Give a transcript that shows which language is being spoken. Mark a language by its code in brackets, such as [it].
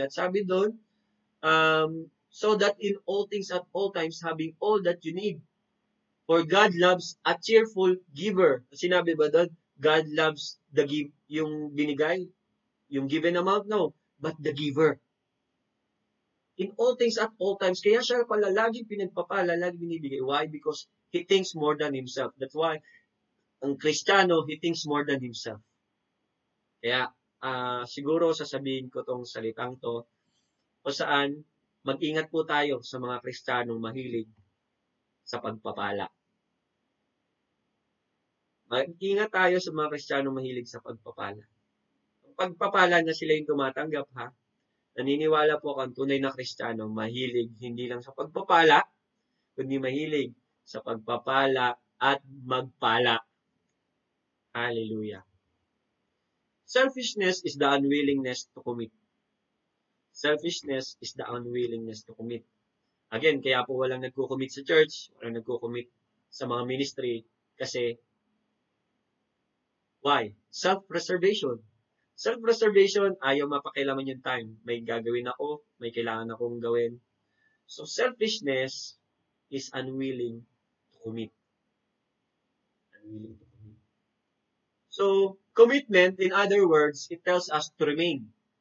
[tl] At sabi doon, [en] so that in all things at all times, having all that you need. For God loves a cheerful giver. [tl] Sinabi ba doon? [en] God loves the give, [tl] yung binigay. [en] Yung given amount, no. But the giver. In all things at all times. [tl] Kaya siya pala laging pinagpapala, laging binibigay. [en] Why? Because he thinks more than himself. That's why, [tl] ang Kristiyano, [en] he thinks more than himself. [tl] Kaya, siguro sasabihin ko tong salitang to, o saan, mag-ingat po tayo sa mga Kristiyanong mahilig sa pagpapala. Mag-ingat tayo sa mga Kristiyanong mahilig sa pagpapala. Pagpapala na sila yung tumatanggap, ha? Naniniwala po ako ang tunay na Kristiyano, mahilig hindi lang sa pagpapala, kundi mahilig sa pagpapala at magpala. [en] Hallelujah. Selfishness is the unwillingness to commit. Selfishness is the unwillingness to commit. [tl] Again, kaya po walang nagko-commit sa church, walang nagko-commit sa mga ministry, kasi why? [en] Self-preservation. [tl] Self-preservation, ayaw mapakilaman yung time. May gagawin ako, may kailangan akong gawin. [en] So, selfishness is unwilling to commit. Unwilling to commit. So, commitment, in other words, it tells us to remain.